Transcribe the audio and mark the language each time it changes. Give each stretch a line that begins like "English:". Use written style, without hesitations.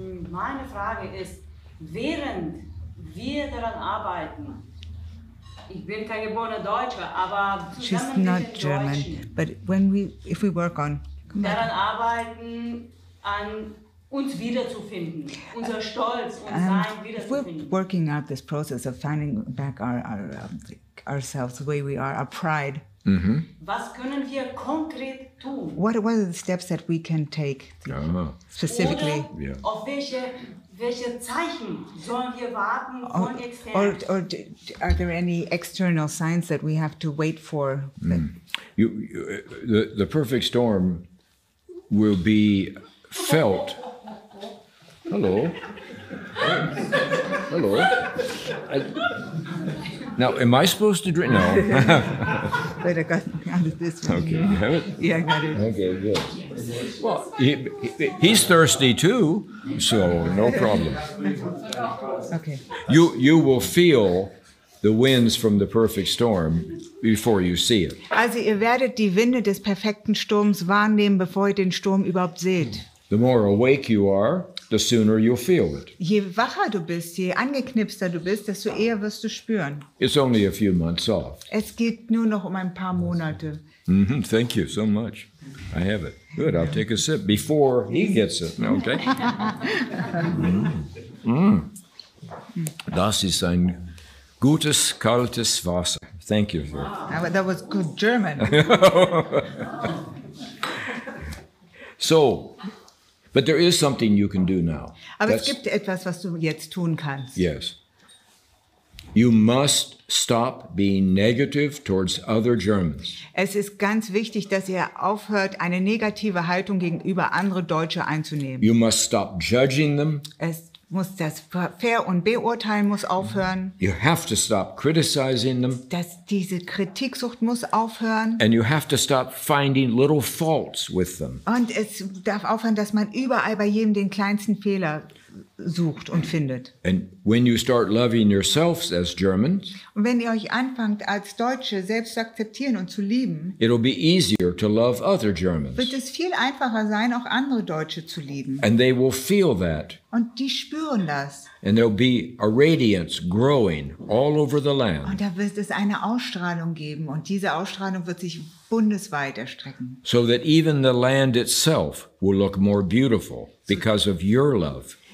German: Meine Frage ist, während wir daran arbeiten, ich bin kein geborener Deutscher, aber
English: She's
German: zusammen
English: not
German: mit den
English: German,
German: Deutschen
English: but if we work on...
German: daran arbeiten, an uns wiederzufinden, unser Stolz und Sein
English: If we're
German: wiederzufinden.
English: working out this process of finding back ourselves, the way we are, our pride,
German: Was können wir konkret tun?
English: what are the steps that we can take specifically?
German: Oder auf welche Zeichen sollen wir warten von extern?
English: Or are there any external signs that we have to wait for? The perfect storm will be felt. Hello. Hello. Now, am I supposed to drink? No. Wait, I got this one. Okay, you have it? Yeah, I got it. Okay, good. Well, he's thirsty too, so no problem. Okay. You will feel the winds from the perfect storm before you see it.
German: Also ihr werdet die Winde des perfekten Sturms wahrnehmen, bevor ihr den Sturm überhaupt seht.
English: The more awake you are, the sooner you'll feel it.
German: Je wacher du bist, je angeknipster du bist, desto eher wirst du spüren.
English: It's only a few months off.
German: Es geht nur noch um ein paar Monate.
English: Thank you so much. I have it. Good, I'll take a sip before he gets it. Okay.
German: Das ist ein gutes, kaltes Wasser.
English: Thank you, sir. Aber that was good German. So, but there is something you can do now.
German: Aber es gibt etwas, was du jetzt tun kannst.
English: Yes. You must stop being negative towards other Germans.
German: Es ist ganz wichtig, dass ihr aufhört, eine negative Haltung gegenüber andere Deutsche einzunehmen.
English: You must stop judging them.
German: Es muss das Ver- und Beurteilen muss aufhören.
English: You have to stop criticizing them.
German: Diese Kritiksucht muss aufhören.
English: And you have to stop finding little faults with them.
German: Und es darf aufhören, dass man überall bei jedem den kleinsten Fehler sucht und findet.
English: And when you start loving yourselves as Germans,
German: Und wenn ihr euch anfangt, als Deutsche selbst zu akzeptieren und zu lieben,
English: it'll be easier to love other Germans.
German: wird es viel einfacher sein, auch andere Deutsche zu lieben.
English: And they will feel that.
German: Und die spüren das.
English: And there'll be a radiance growing all over the land.
German: Und da wird es eine Ausstrahlung geben. Und diese Ausstrahlung wird sich bundesweit erstrecken.
English: So that even the land itself will look more beautiful because of your love.